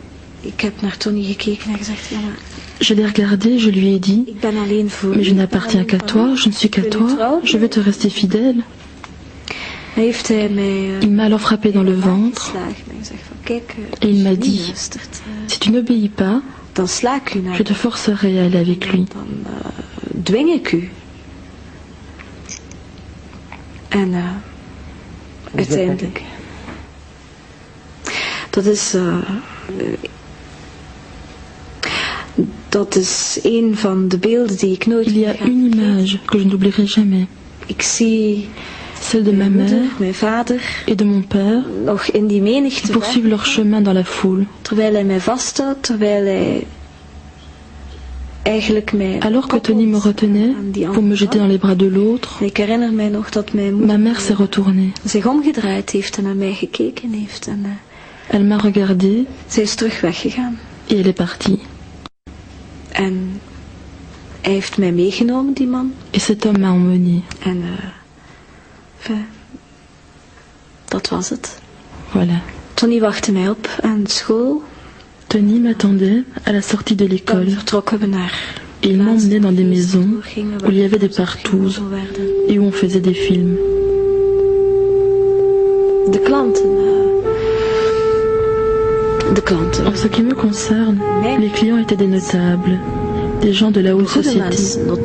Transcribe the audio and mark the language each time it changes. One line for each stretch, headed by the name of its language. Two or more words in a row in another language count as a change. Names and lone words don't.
French: Je l'ai regardé, je lui ai dit, mais je n'appartiens qu'à toi, je ne suis qu'à toi, je veux te rester fidèle. Il m'a alors frappé dans le ventre et il m'a dit, si tu n'obéis pas, je te forcerai à aller avec lui.
Dutch: Uiteindelijk. Dat is een van de beelden die ik nooit
French: Il y a une image que je n'oublierai jamais.
Dutch: Ik zie
French: celle de ma mère
Dutch: mijn vader
French: et de mon père
Dutch: nog in die menigte
French: qui poursuivent leur chemin dans la foule.
Dutch: Terwijl hij mij vasthoudt, terwijl hij
French: alors que Tony me retenait pour me jeter dans les bras de l'autre, ma mère s'est retournée. Elle m'a regardée et elle est partie. Et cet homme m'a emmenée. Voilà.
Dutch: Tony wachtte mij op aan school.
French: Tony m'attendait à la sortie de l'école et il m'emmenait dans des maisons où il y avait des partouzes et où on faisait des films. En ce qui me concerne, les clients étaient des notables, des gens de la haute société.